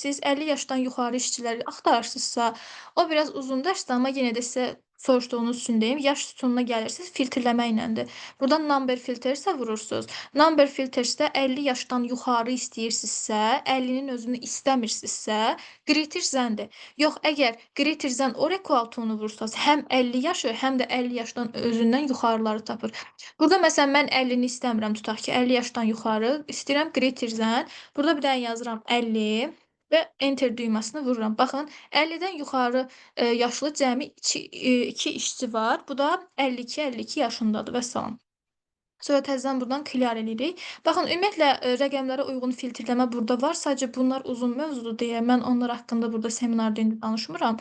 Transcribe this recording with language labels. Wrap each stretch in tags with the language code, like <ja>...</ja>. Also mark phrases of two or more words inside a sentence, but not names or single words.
<az>Siz 50 yaşdan yuxarı işçiləri axtarırsınızsa, o biraz uzun dərsdir, amma yenə də sizə soruşduğunuz üçün deyim, yaş sütununa gəlirsiniz, filtrləmə iləndir. Burdan</az> <en>number filtersə</en> <az>vurursunuz.</az> <en>Number filtersdə</en> <az>50 yaşdan yuxarı istəyirsinizsə, 50-nin özünü istəmirsinizsə,</az> <en>greater than-dir.</en> <az>Yox, əgər</az> <en>greater than or equal to-nu</en> <az>vursanız, həm 50 yaşı, həm də 50 yaşdan özündən yuxarıları tapır. Burada məsələn mən 50-ni istəmirəm, tutaq ki, 50 yaşdan yuxarı istəyirəm</az> <en>greater than.</en> <az>Burada bir dənə yazıram 50 və enter düyməsini vururam. Baxın, 50-dən yuxarı, yaşlı cəmi 2 işçi var. Bu da 52-52 yaşındadır vəssalam. Sonra təzədən burdan clear eləyirik. Baxın, ümumiyyətlə, rəqəmlərə uyğun filtrləmə burada var. Sadəcə bunlar uzun mövzudur deyə mən onlar haqqında burada seminarda indi danışmıram.</az>